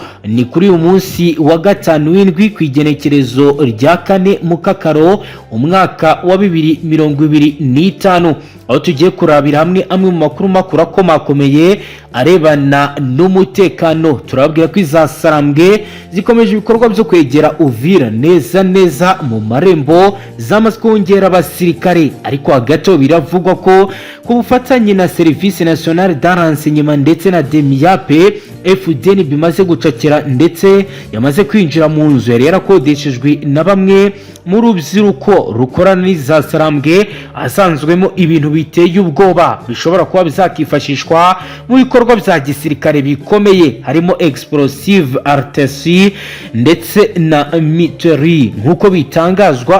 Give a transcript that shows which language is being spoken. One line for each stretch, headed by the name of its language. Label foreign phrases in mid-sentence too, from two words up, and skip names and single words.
Rundi: Ni kuri uyu munsi wa gatanu w'indwi kwigenekerezo rya 4 Mukakaro umwaka wa 2025 aho tugiye kurabira hamwe amwe mu makuru akomakomeye arebana n'umutekano. Turababwira ko izasarambwe zikomeje ibikorwa byo kwegera Uvira neza mu marembo zamaze kongera abasirikare, ariko hagati biravugwa ko ku bufatanye na
French: Service National de Renseignement
Rundi: ndetse na Demiape Fdnb bimaze gucakira ndetse yamaze kwinjira mu nzu yari yarakodeshejwe na bamwe mu rubyiruko rukorana n'izasarambwe asanzwemo ibintu biteye ubwoba bishobora kuba bizakifashishwa mu bikorwa bya gisirikare bikomeye, harimo
French: explosive artillerie
Rundi: ndetse na miteri nkuko bitangazwa.